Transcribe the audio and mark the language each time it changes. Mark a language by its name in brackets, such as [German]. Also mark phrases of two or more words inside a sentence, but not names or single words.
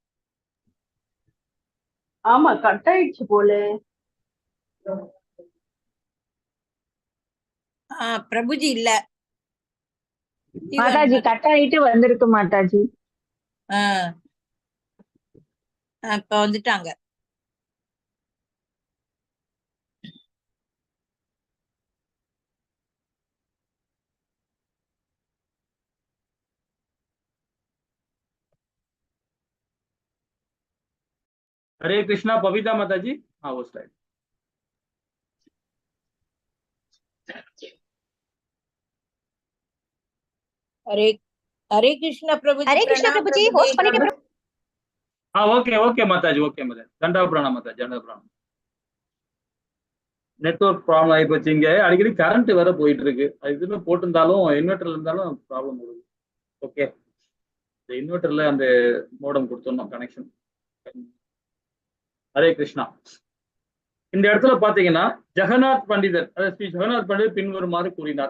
[Tamil] ஆமா, கட் ஆயிடுச்சு போல. பிரபுஜி இல்ல. மாதாஜி கட் ஆயிட்டு வந்திருக்கு மாதாஜி. இப்ப வந்துட்டாங்க. [Hindi] हरे कृष्णा पविता माता जी। हाँ वो स्लाइड। हरे हरे कृष्णा प्रभु जी। हरे कृष्णा प्रभु जी, होस्ट பண்ணிட்டே प्रभु। हाँ ओके ओके माता जी, ओके माता, दंडा प्रणाम माता, दंडा प्रणाम। [Tamil] நெட்வொர்க் ப்ராப்ளம் ஆகி போச்சு. இங்க அடிக்கடி கரண்ட் வேற போயிட்டு இருக்கு. அது இதுல போட்டிருந்தாலும் இன்வெர்டர்ல இருந்தாலும் ப்ராப்ளம் வருது. ஓகே, இந்த இன்வெர்டர்ல அந்த மோடம் கொடுத்துடணும் கனெக்ஷன். ஹரே கிருஷ்ணா. இந்த இடத்துல பாத்தீங்கன்னா ஜெகநாத் பண்டிதர், அதாவது ஸ்ரீ ஜெகநாத் பண்டிதர் பின்வருமாறு கூறினார்.